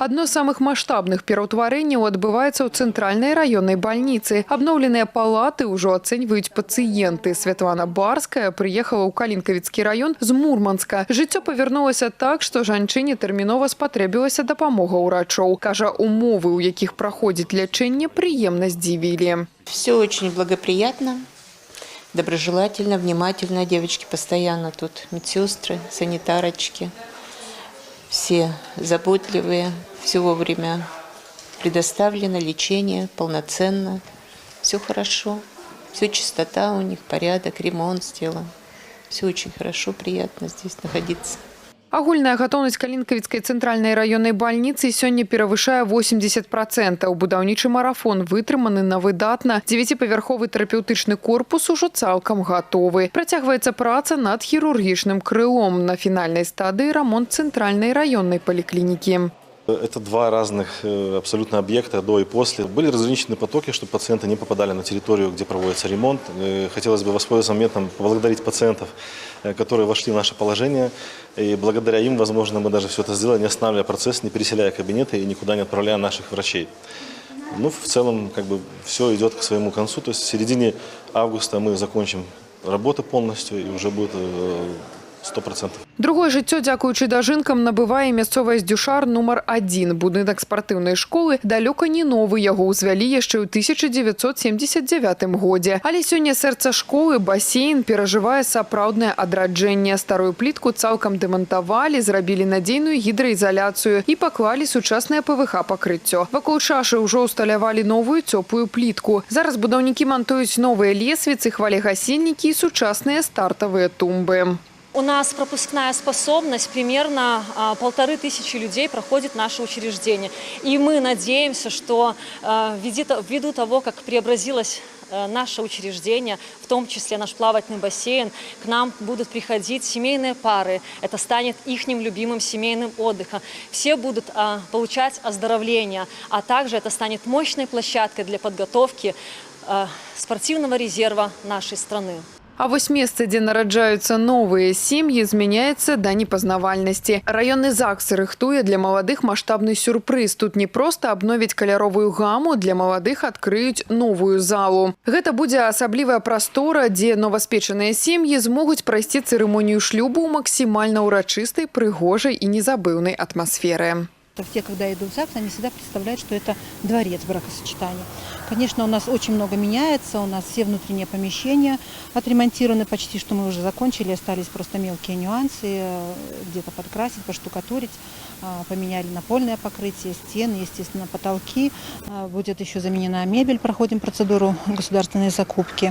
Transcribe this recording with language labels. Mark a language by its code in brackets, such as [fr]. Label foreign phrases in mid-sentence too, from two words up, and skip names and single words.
[be] Адно з самых маштабных пераўтварэнняў адбываецца ў цэнтральнай раённай бальніцы. Абноўленыя палаты ўжо ацэньваюць пацыенты. Светлана Барская прыехала ў Калинковіцкі раён з Мурманска. Жыццё павярнулася так, што жанчыне тэрмінова спатрэбілася дапамога ўрачоў. Кажа, умовы, у якіх праходзіць лячэнне, прыемна здзівілі. [ru] Все очень благоприятно. Доброжелательно, внимательно. Девочки постоянно тут, медсестры, санитарочки. Все заботливые, все вовремя предоставлено, лечение полноценно. Все хорошо, все чистота у них, порядок, ремонт сделан. Все очень хорошо, приятно здесь находиться. [be] Агульная гатоўнасць Калинковіцкай цэнтральнай раённай бальніцы сёння перавышае 80%. Будаўнічы марафон вытрыманы на выдатна. 9-павярховы тэрапеўтычны корпус ужо цалкам гатовы. Працягваецца праца над хірургічным крылом. На фінальнай стадыі рамонт цэнтральнай раённай паліклінікі. [ru] Это два разных абсолютно объекта до и после. Были разграничены потоки, чтобы пациенты не попадали на территорию, где проводится ремонт. Хотелось бы воспользоваться моментом, поблагодарить пациентов, которые вошли в наше положение. И благодаря им, возможно, мы даже все это сделали, не останавливая процесс, не переселяя кабинеты и никуда не отправляя наших врачей. Ну, в целом, все идет к своему концу. То есть в середине августа мы закончим работы полностью и уже будет 100%. [be] Другое жыццё, дзякуючы дажынкам, набывае мясцовая Здюшар нумар 1. Будынак спартыўнай школы далёка не новы. Яго ўзвялі яшчэ ў 1979 годзе. Але сёння сэрца школы, басейн, перажывае сапраўднае адраджэнне. Старую плітку цалкам дэмантавалі, зрабілі надзейную гідраізаляцыю і паклалі сучаснае ПВХ пакрыццё. Вакол чашы ўжо ўсталявалі новую цёплую плітку. Зараз будаўнікі мантуюць новыя лесвіцы, хвалегасільнікі і сучасныя стартавыя тумбы. [ru] У нас пропускная способность, примерно 1500 людей проходит наше учреждение. И мы надеемся, что ввиду того, как преобразилось наше учреждение, в том числе наш плавательный бассейн, к нам будут приходить семейные пары. Это станет их любимым семейным отдыхом. Все будут получать оздоровление, а также это станет мощной площадкой для подготовки спортивного резерва нашей страны. [be] А вось месца, дзе нараджаюцца новыя сем'і, змяняецца да непазнавальнасці. Раённы ЗАГС рыхтуе для маладых маштабны сюрпрыз. Тут не проста абновіць каляровую гаму, для маладых адкрыюць новую залу. Гэта будзе асаблівая прастора, дзе новаспечаныя сем'і змогуць прайсці цырымонію шлюбу ў максімальна ўрачыстай, прыгожай і незабыўнай атмасферы. [ru] Те, когда идут в ЗАГС, они всегда представляют, что это дворец бракосочетания. Конечно, у нас очень много меняется, у нас все внутренние помещения отремонтированы почти, что мы уже закончили, остались просто мелкие нюансы, где-то подкрасить, поштукатурить, поменяли напольное покрытие, стены, естественно, потолки, будет еще заменена мебель, проходим процедуру государственной закупки.